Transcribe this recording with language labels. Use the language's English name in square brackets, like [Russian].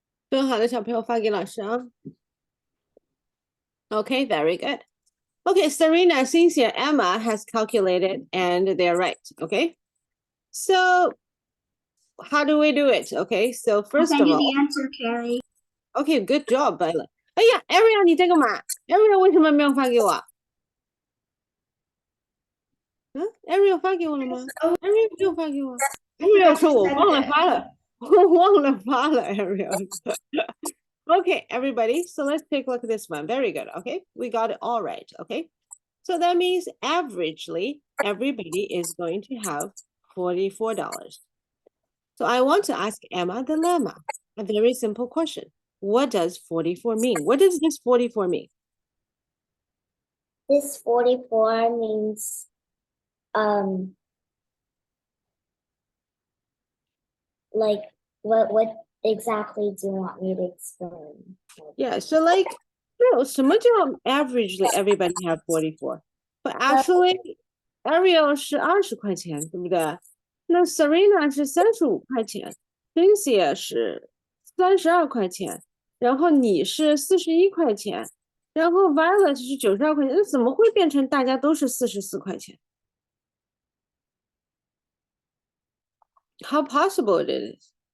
[Chinese] 更好的小朋友发给老师啊。 [English] Okay, very good. Okay, Serena, Cynthia, Emma has calculated and they're right. Okay, so how do we do it? Okay, so first send of you all, the answer, Carrie. okay, good job, Violet. [Chinese] 哎呀，Ariel，你在干嘛？Ariel 为什么没有发给我？嗯，Ariel 发给我了吗？Ariel 没有发给我。Ariel 说我忘了发了，我忘了发了，Ariel。 [English] Okay, everybody, so let's take a look at this one. Very good. Okay, we got it all right. Okay, so that means averagely everybody is going to have $44. So I want to ask Emma the lemma, a very simple question. What does 44 mean? What does this 44 mean? This 44 means like what exactly do you want me to explain? Yeah, so like, no, [Chinese] 什么叫 [English] averagely everybody have 44? But actually, [Chinese] Ariel 是20块钱，对不对？那 Serena 是35块钱 ，Cynthia 是32块钱，然后你是41块钱，然后 Violet 是92块钱，那怎么会变成大家都是44块钱？ [English] How possible it is?